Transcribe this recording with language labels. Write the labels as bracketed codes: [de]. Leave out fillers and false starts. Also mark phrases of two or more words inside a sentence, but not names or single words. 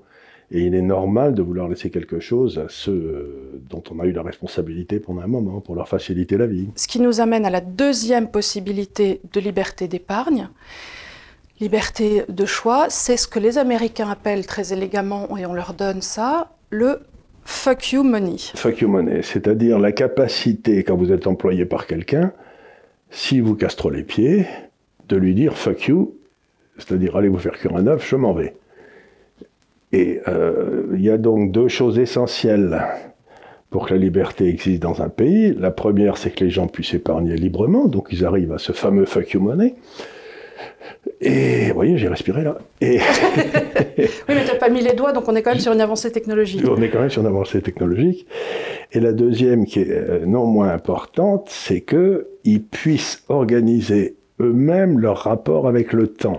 [fr] Et il est normal de vouloir laisser quelque chose à ceux dont on a eu la responsabilité pendant un moment, pour leur faciliter la vie. Ce qui nous amène à la deuxième possibilité de liberté d'épargne, liberté de choix, c'est ce que les Américains appellent très élégamment, et on leur donne ça, le [en] fuck you money. Fuck you money, [fr] c'est-à-dire la capacité, quand vous êtes employé par quelqu'un, si vous casse trop les pieds, de lui dire [en] fuck you, [fr] c'est-à-dire allez vous faire cuire un œuf, je m'en vais. Et il y a donc deux choses essentielles pour que la liberté existe dans un pays. La première, c'est que les gens puissent épargner librement, donc ils arrivent à ce fameux [en] fuck you money. [fr] Et vous voyez, j'ai respiré là. Et oui, mais tu n'as pas mis les doigts, donc on est quand même sur une avancée technologique. On est quand même sur une avancée technologique. Et la deuxième, qui est non moins importante, c'est qu'ils puissent organiser eux-mêmes leur rapport avec le temps.